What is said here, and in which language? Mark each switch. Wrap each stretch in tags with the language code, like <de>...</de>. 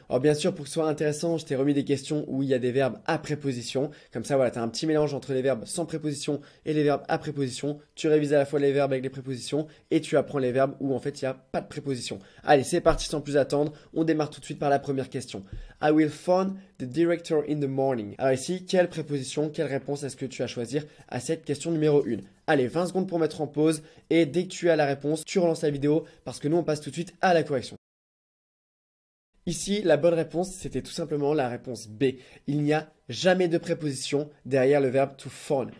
<fr>Alors bien sûr, pour que ce soit intéressant, je t'ai remis des questions où il y a des verbes à préposition. Comme ça, voilà, tu as un petit mélange entre les verbes sans préposition et les verbes à préposition. Tu révises à la fois les verbes avec les prépositions et tu apprends les verbes où en fait il n'y a pas de préposition. Allez, c'est parti sans plus attendre. On démarre tout de suite par la première question.</fr> <en>I will phone the director in the morning.</en> <fr>Alors ici, quelle préposition, quelle réponse est-ce que tu vas choisir à cette question numéro 1? Allez, 20 secondes pour mettre en pause et dès que tu as la réponse, tu relances la vidéo parce que nous on passe tout de suite à la correction. Ici, la bonne réponse, c'était tout simplement la réponse B. Il n'y a jamais de préposition derrière le verbe to phone.</fr>